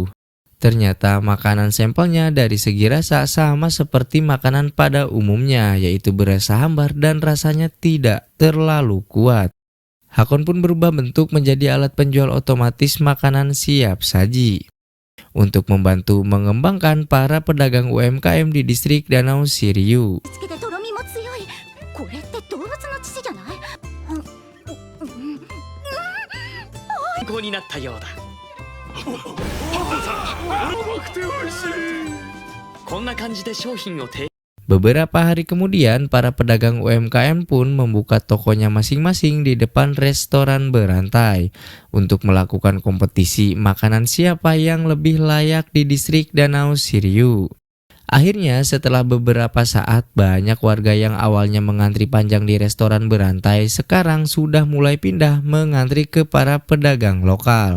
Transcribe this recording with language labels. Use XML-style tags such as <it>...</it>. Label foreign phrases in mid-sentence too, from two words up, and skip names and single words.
<id>Ternyata makanan sampelnya dari segi rasa sama seperti makanan pada umumnya, yaitu berasa hambar dan rasanya tidak terlalu kuat. Hakon pun berubah bentuk menjadi alat penjual otomatis makanan siap saji untuk membantu mengembangkan para pedagang UMKM di distrik Danau Shiryu.</id> <ja>つけてとろみも強い。これって動物の乳じゃない？参考になったようだ。こんな感じで商品を提</ja> <id>Beberapa hari kemudian, para pedagang UMKM pun membuka tokonya masing-masing di depan restoran berantai untuk melakukan kompetisi makanan siapa yang lebih layak di distrik Danau Shiryu. Akhirnya, setelah beberapa saat, banyak warga yang awalnya mengantri panjang di restoran berantai sekarang sudah mulai pindah mengantri ke para pedagang lokal.</id>